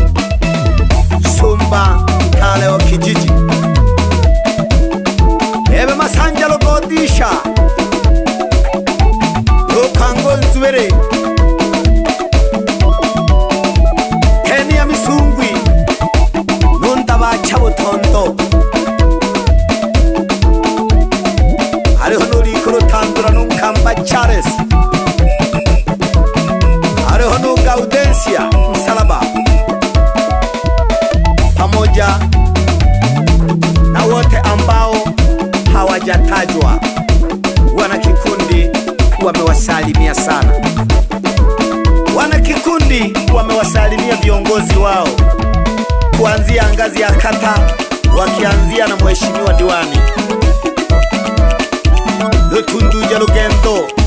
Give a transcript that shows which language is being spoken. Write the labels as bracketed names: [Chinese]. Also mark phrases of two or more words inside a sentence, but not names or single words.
[Swahili] Sumba Kaleo kijiji Ebe Masanja Logodisha Rukango Nzwere Kenya Misungwi Nundaba Chabutondo Ariho Nurikoro Tandura Nunkamba Charles Ariho no Gaudensia Msalaba pamoja na wote ambao hawajatajwa wana kikundi wamewasalimia sana wana kikundi wamewasalimia viongozi wao kuanzia ngazi ya kata wakianzia na mheshimiwa diwani Lutunduja Lugendo